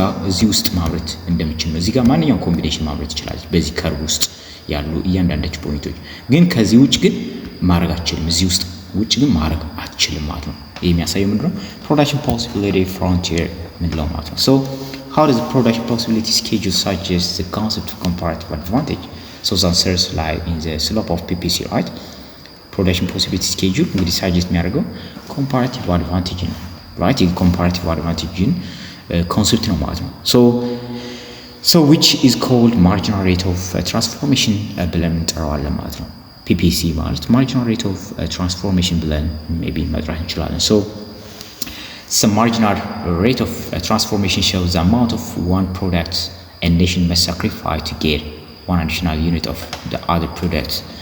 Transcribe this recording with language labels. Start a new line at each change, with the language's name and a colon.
Amharic: እዚህ ውስጥ ማምረት እንደምችል ነው። እዚህ ጋር ማንኛውም ኮምቢኔሽን ማምረት ትችላለች በዚህ ከርቭ ውስጥ ያሉ እያንዳንዳች ፖይንቶች ግን ከዚህ ውጭ ግን ማድረግ አትችልም እዚህ ውስጥ ውጭ ግን ማድረግ አትችልም ማለት ነው። ይሄ የሚያሳየው ምንድነው production possibility frontier ምንለው ማለት ነው።
English: so how does the production possibility schedule suggest the concept of comparative advantage? so the answers lie in the slope of PPC right? production possibility schedule እንግዲህ suggest
Amharic: የሚያደርገው
English: comparative advantage ነው right? ይሄ comparative advantage concept ነው ማለት ነው። so which is called marginal rate of transformation
Amharic: ብለን እንጠራዋለን ማለት ነው።
English: PPC ማለት marginal rate of transformation ብለን maybe
Amharic: መጥራት እንችላለን።
English: so marginal rate of transformation shows the amount of one product a nation must sacrifice to get one additional unit of the other product